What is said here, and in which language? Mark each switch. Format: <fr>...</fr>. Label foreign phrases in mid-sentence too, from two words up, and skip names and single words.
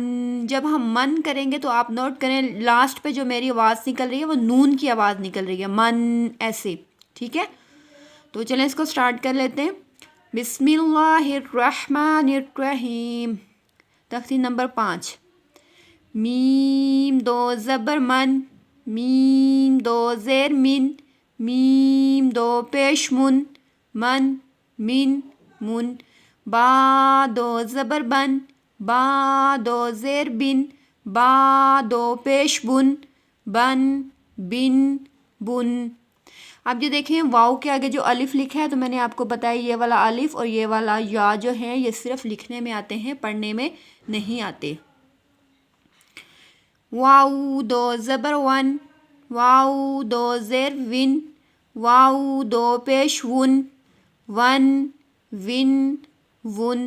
<ur>جب ہم من کریں گے تو آپ نوٹ کریں لاسٹ پہ جو میری آواز نکل رہی ہے وہ نون کی آواز نکل رہی ہے، من، ایسے، ٹھیک ہے۔ تو چلیں اس کو سٹارٹ کر لیتے ہیں۔</ur> <ar>بسم اللہ الرحمن الرحیم۔</ar> <ur>تختی نمبر 5 میم 2 زبر من، میم 2 زیر من، میم 2 پیش من، من، من، من۔ با 2 زبر بن، با 2 زیر بن، با 2 پیش بن، بن، بن، بن۔ اب جو دیکھیں واو کے آگے جو الف لکھا ہے تو میں نے آپ کو بتایا یہ والا الف اور یہ والا یا جو ہے یہ صرف لکھنے میں آتے ہیں، پڑھنے میں نہیں آتے۔ واو 2 زبر ون، واو 2 زیر ون، واو 2 پیش ون، ون، ون، ون۔</ur>